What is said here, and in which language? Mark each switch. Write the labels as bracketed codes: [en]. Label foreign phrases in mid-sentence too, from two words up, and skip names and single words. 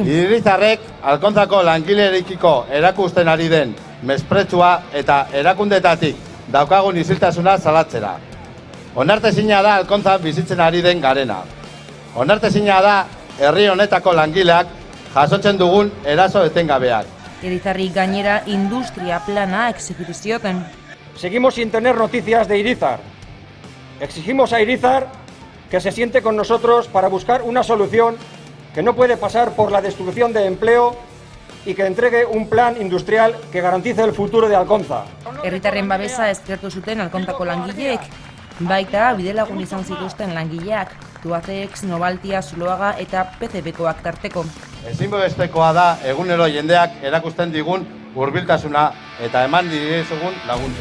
[eu] Irizarrek Alkontzako langilerekiko erakusten ari den mespretxua eta erakundetatik daukagun isiltasuna salatzera. Onartezina da Alkontzan bizitzen ari den garena. Onartezina da herri honetako langileak jasotzen dugun eraso etengabeak. Irizarri gainera industria plana exigitu zioten. [es] Seguimos sin tener noticias de Irizar. Exigimos a Irizar que se siente con nosotros para buscar una solución que no puede pasar por la destrucción de empleo y que entregue un plan industrial que garantice el futuro de Alkontza. [eu] Herritarren babesa eskertu zuten Alkontzako langileek, baita bidelagun izan zituzten langileak, Tubacex, Novaltia, Zuloaga eta PCBkoak tarteko. Ezinbestekoa da egunero jendeak erakusten digun hurbiltasuna eta eman direzugun laguntza.